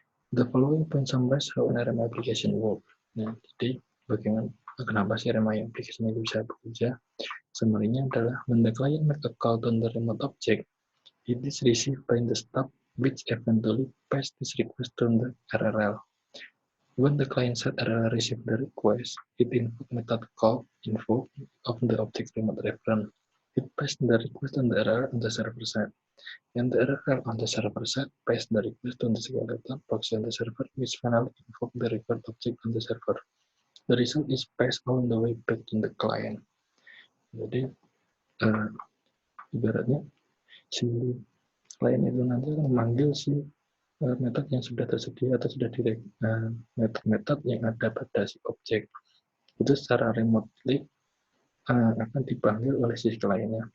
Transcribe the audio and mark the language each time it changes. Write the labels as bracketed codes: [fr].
[en] The following point summarize how an RMI application work. [id] Nah, jadi bagaimana kenapa sih RMI application itu bisa bekerja? Summary-nya adalah [en] when the client make a call to the remote object, it is received by the stub, which eventually pass this request to the RRL. When the client side RRL receive the request, it invoke method call info of the object remote reference. It pass the request on the RRL on the server side. And the RRL on the server side pass the request on the skeleton proxy on the server, which finally invoke the required object on the server. The result is passed all the way back to the client. [id] Jadi ibaratnya si klien itu nanti akan memanggil si metode yang sudah tersedia atau sudah metode-metode yang ada pada si objek itu secara remotely akan dipanggil oleh si kliennya.